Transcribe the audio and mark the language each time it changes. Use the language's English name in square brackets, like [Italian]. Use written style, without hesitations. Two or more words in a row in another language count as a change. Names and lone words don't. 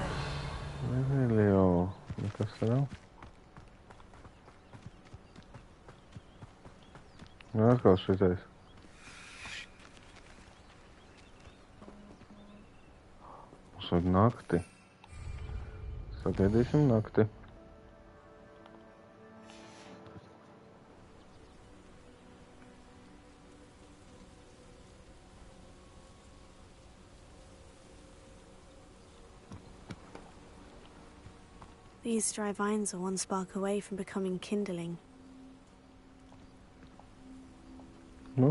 [Latvian] Revelio. Nekas te nav. Nu, atkal šitais. Mums vajag nakti. Sagaidīsim nakti. [English] These dry vines are one spark away from becoming kindling. [Latvian] Nu?